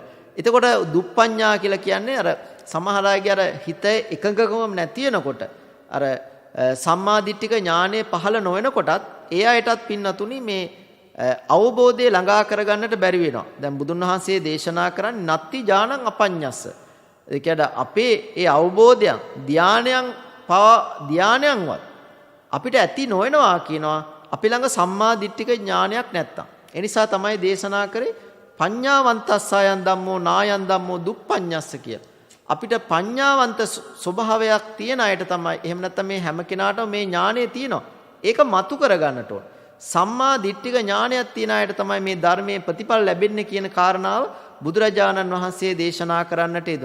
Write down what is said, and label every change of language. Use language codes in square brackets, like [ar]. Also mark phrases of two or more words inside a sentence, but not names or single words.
[si] එතකොට දුප්පඤ්ඤා කියලා කියන්නේ අර සමහර අයගේ අර හිත එකඟකම නැති වෙනකොට අර සම්මාදිට්ඨික ඥානය පහළ නොවනකොටත් ඒ අයටත් පින්නතුනි මේ අවබෝධය ළඟා කරගන්නට බැරි වෙනවා. දැන් බුදුන් වහන්සේ දේශනා කරන්නේ [pi] නත්ති ඥානං අපඤ්ඤස්ස. [si] ඒ කියන්නේ අපේ ඒ අවබෝධයන් ධානයන්වත් අපිට ඇති නොවනවා කියනවා අපි ළඟ සම්මාදිට්ඨික ඥානයක් නැත්තම්. ඒ නිසා තමයි දේශනා කරේ [pi] පඤ්ඤාවන්තස්සයන් ධම්මෝ නායන් ධම්මෝ දුප්පඤ්ඤස්ස [si] කියලා. අපිට පඤ්ඤාවන්ත ස්වභාවයක් තියෙන අයට තමයි එහෙම නැත්නම් මේ හැම කෙනාටම මේ ඥානය තියෙනවා. ඒක මතු කරගන්නට ඕන. සම්මා දිට්ඨික ඥානයක් තියෙන අයට තමයි මේ ධර්මයේ ප්‍රතිඵල ලැබෙන්නේ කියන කාරණාව බුදුරජාණන් වහන්සේ දේශනා කරන්නට යෙදුණා.